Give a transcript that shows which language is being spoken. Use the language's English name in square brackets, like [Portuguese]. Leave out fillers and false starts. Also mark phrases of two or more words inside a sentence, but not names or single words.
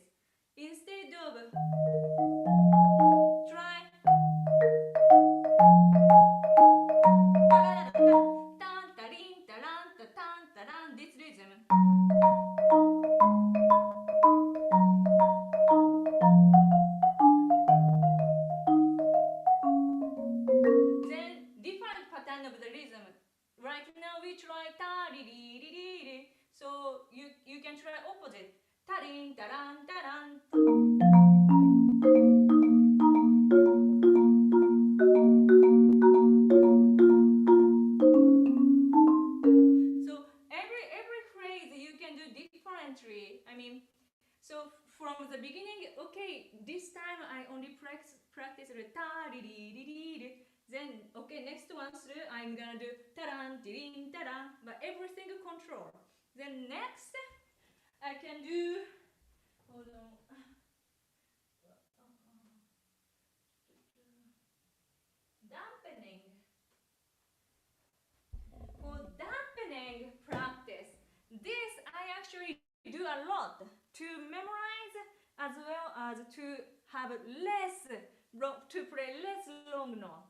[English] Instead of try this rhythm. Then different pattern of the rhythm. Right now we try ta ri ri ri ri ri. So you can try opposite. Ta rin ta ran ta ran. So every phrase you can do differently. I mean, so from the beginning, okay, this time I only practice the ta ri ri ri ri ri. Then okay, next one through I'm gonna do ta-ran, ti-rin, ta-ran, but everything control. Then next I can do, hold on, dampening. For dampening practice, this I actually do a lot to memorize as well as to have less to play less long note.